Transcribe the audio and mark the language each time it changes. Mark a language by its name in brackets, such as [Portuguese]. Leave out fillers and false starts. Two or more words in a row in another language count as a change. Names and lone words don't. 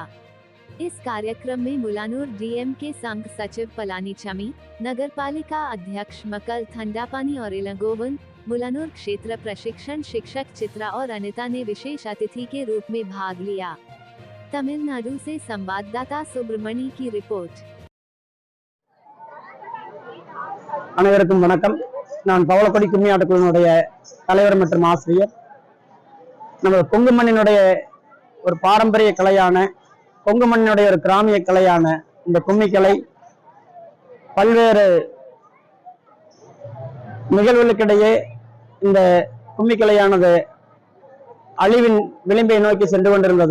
[Hindi] इस कार्यक्रम में मुलानूर डीएम के संघ सचिव पलानीचमी, नगरपालिका अध्यक्ष मकल थंडापानी और इलंगोवन, मुलानूर क्षेत्र प्रशिक्षण शिक्षक चित्रा और अनिता ने विशेष अतिथि के रूप में भाग लिया। तमिलनाडु से संवाददाता सुब्रमणी की रिपोर्ट। [Tamil] அனைவருக்கும் வணக்கம். நான் பவளக்கொடி கும்மியாட்ட குழுவினுடைய தலைவர் மற்றும் ஆசிரியர். நம்ம கொங்கு மண்ணினுடைய ஒரு பாரம்பரிய கலையான, கொங்கு மண்ணினுடைய ஒரு கிராமிய கலையான இந்த கும்மிக்கலை பல்வேறு நிகழ்வுகளுக்கிடையே இந்த கும்மிக்கலையானது அழிவின் விளிம்பை நோக்கி சென்று கொண்டிருந்தது.